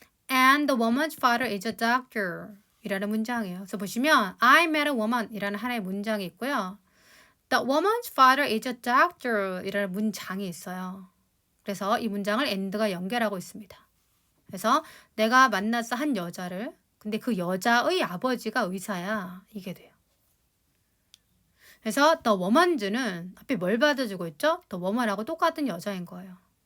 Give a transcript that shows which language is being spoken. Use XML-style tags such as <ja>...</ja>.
<en>And the woman's father is a doctor.</en> <ko>이라는 문장이에요. 그래서 보시면</ko> <en>I met a woman</en> <ko>이라는 하나의 문장이 있고요.</ko> <en>The woman's father is a doctor</en> <ko>이라는 문장이 있어요. 그래서 이 문장을 and가 연결하고 있습니다. 그래서 내가 만나서 한 여자를, 근데 그 여자의 아버지가 의사야. 이게 돼요. 그래서 the woman's는 앞에 뭘 받아주고 있죠? the woman하고 똑같은 여자인 거예요.</ko>